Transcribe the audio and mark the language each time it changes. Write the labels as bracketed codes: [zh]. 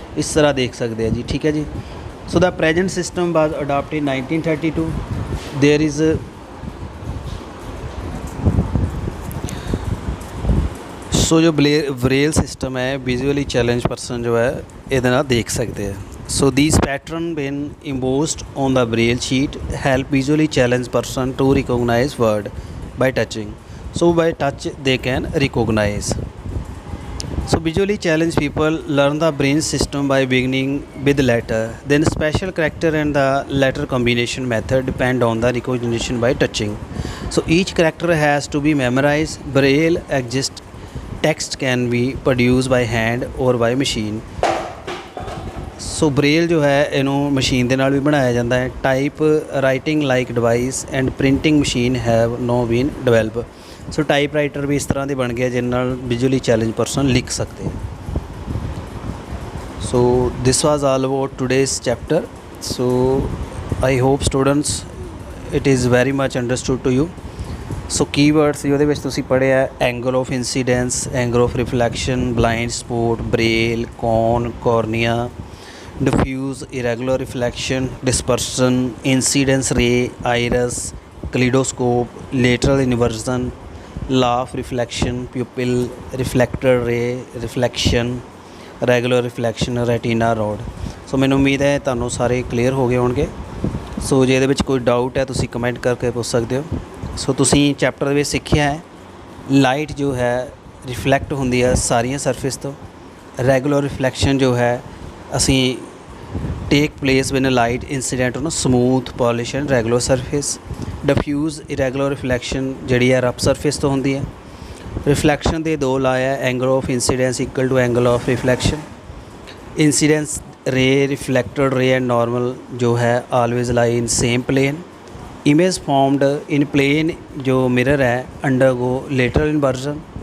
[pa] ਇਸ ਤਰ੍ਹਾਂ ਦੇਖ ਸਕਦੇ ਆ ਜੀ, ਠੀਕ ਹੈ ਜੀ. [en] So the present system was adopted in 1932. [pa] There is so ਜੋ ਬਰੇਲ ਸਿਸਟਮ ਹੈ ਵਿਜ਼ੂਅਲੀ ਚੈਲੰਜ ਪਰਸਨ ਜੋ ਹੈ ਇਹਦੇ ਨਾਲ ਦੇਖ ਸਕਦੇ ਆ. [en] So these pattern when embossed on the braille sheet help visually challenged person to recognize word by touching. So by touch they can recognize. So visually challenged people learn the brain system by beginning with letter. Then special character and the letter combination method depend on the recognition by touching. So each character has to be memorized. Braille exists. Text can be produced by hand or by machine. [pa] So Braille ਜੋ ਹੈ ਇਹਨੂੰ machine ਦੇ ਨਾਲ ਵੀ ਬਣਾਇਆ ਜਾਂਦਾ ਹੈ। [en] Typewriting like device and printing machine have no been develop. [pa] So type writer ਵੀ ਇਸ ਤਰ੍ਹਾਂ ਦੇ ਬਣ ਗਿਆ ਜਿਹਦੇ ਨਾਲ ਵਿਜ਼ੂਅਲੀ ਚੈਲੰਜ ਪਰਸਨ ਲਿਖ ਸਕਦੇ ਹੈ। [en] So this was all about today's chapter. So I hope students it is very much understood to you. So keywords [pa] ਉਹਦੇ ਵਿੱਚ ਤੁਸੀਂ ਪੜ੍ਹਿਆ [en] angle of incidence, angle of reflection, blind spot, braille, cone, cornea, diffuse irregular reflection, dispersion, incidence ray, iris, kaleidoscope, lateral inversion, law of reflection, pupil, reflector ray, reflection, regular reflection, retina rod. [pa] ਸੋ ਮੈਨੂੰ ਉਮੀਦ ਹੈ ਤੁਹਾਨੂੰ ਸਾਰੇ clear ਹੋ ਗਏ ਹੋਣਗੇ। ਸੋ ਜੇ ਇਹਦੇ ਵਿੱਚ ਕੋਈ ਡਾਊਟ ਹੈ ਤੁਸੀਂ ਕਮੈਂਟ ਕਰਕੇ ਪੁੱਛ ਸਕਦੇ ਹੋ। ਸੋ ਤੁਸੀਂ ਚੈਪਟਰ ਦੇ ਵਿੱਚ ਸਿੱਖਿਆ ਹੈ ਲਾਈਟ ਜੋ ਹੈ ਰਿਫਲੈਕਟ ਹੁੰਦੀ ਹੈ ਸਾਰੀਆਂ ਸਰਫੇਸ ਤੋਂ। ਰੈਗੂਲਰ ਰਿਫਲੈਕਸ਼ਨ ਜੋ ਹੈ ਅਸੀਂ [en] Take place when light incident on smooth polish and regular surface. [pa] Defuse irregular reflection ਜਿਹੜੀ ਹੈ ਰਫ ਸਰਫੇਸ ਤੋਂ ਹੁੰਦੀ ਹੈ। [en] reflection [hi] के दो ला है [en] Angle of incidence equal to angle of reflection. Incidence ray, reflected ray and normal जो है always lie in same plane. Image formed in plane जो mirror है undergo lateral inversion.